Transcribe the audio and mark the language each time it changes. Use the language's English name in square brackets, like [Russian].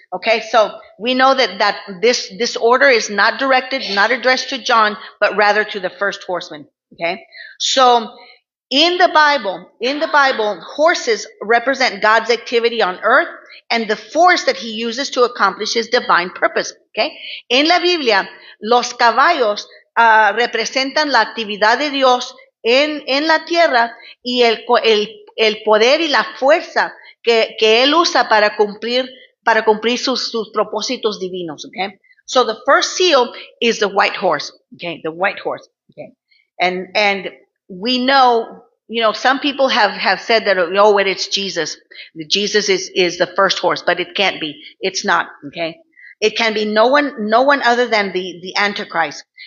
[English] Okay, so we know that this order is not addressed to John, but rather to the first horseman. Okay, so in the Bible, horses represent God's activity on earth and the force that he uses to accomplish his divine purpose. Okay? [Spanish] En la Biblia, los caballos representan la actividad de Dios en la tierra y el poder y la fuerza que él usa para cumplir sus propósitos divinos. [English] Okay? So the first seal is the white horse. Okay? The white horse. Okay? And we know, some people have said that, it's Jesus. Jesus is the first horse, but it can't be. It's not, okay? It can be no one other than the Antichrist.